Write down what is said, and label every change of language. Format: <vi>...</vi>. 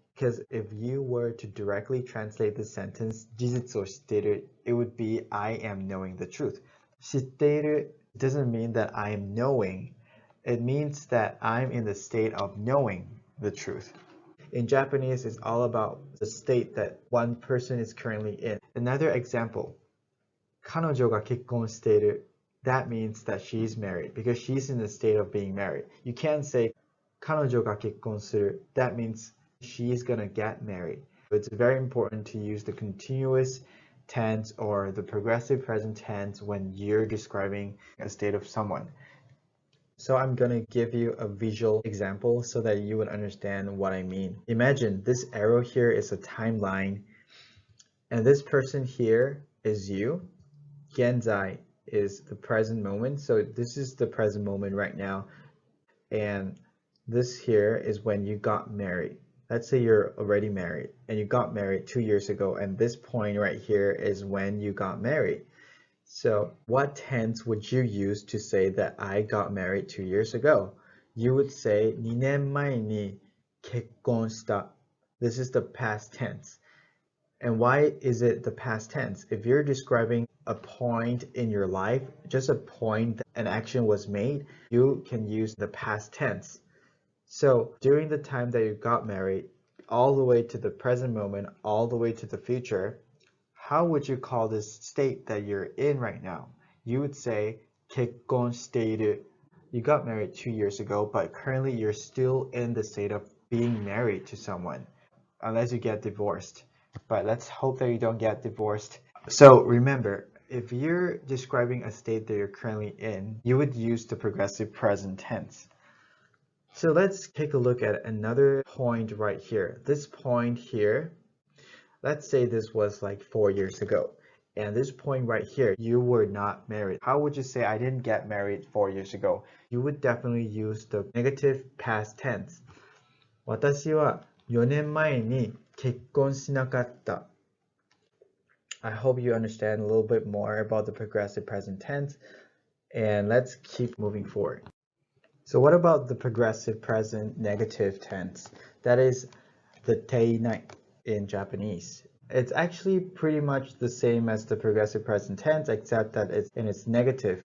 <en>Because if you were to directly translate the sentence</en> <ja>事実を知っている,</ja> <en>it would be I am knowing the truth.</en> <ja>知っている</ja> <en>doesn't mean that I am knowing. It means that I'm in the state of knowing the truth. In Japanese, it's all about the state that one person is currently in. Another example,</en> <ja>彼女が結婚している.</ja> <en>That means that she's married because she's in the state of being married. You can't say</en> <ja>彼女が結婚する.</ja> <en>That means she's gonna get married. It's very important to use the continuous tense or the progressive present tense when you're describing a state of someone. So I'm gonna give you a visual example so that you would understand what I mean. Imagine this arrow here is a timeline, and this person here is you. 現在 is the present moment. So this is the present moment right now. And this here is when you got married. Let's say you're already married and you got married 2 years ago. And this point right here is when you got married. So what tense would you use to say that I got married 2 years ago? You would say</en> <ja>2年前に結婚した.</ja> <en>This is the past tense. And why is it the past tense? If you're describing a point in your life, just a point that an action was made, you can use the past tense. So during the time that you got married, all the way to the present moment, all the way to the future, how would you call this state that you're in right now? You would say</en> <ja>結婚している.</ja> <en>You got married 2 years ago, but currently you're still in the state of being married to someone, unless you get divorced. But let's hope that you don't get divorced. So remember, if you're describing a state that you're currently in, you would use the progressive present tense. So let's take a look at another point right here. This point here, let's say this was like 4 years ago. And this point right here, you were not married. How would you say I didn't get married 4 years ago? You would definitely use the negative past tense.</en> <ja>私は4年前に結婚しなかった.</ja> <en>I hope you understand a little bit more about the progressive present tense, and let's keep moving forward. So what about the progressive present negative tense? That is the teinai in Japanese. It's actually pretty much the same as the progressive present tense, except that it's in its negative.</en>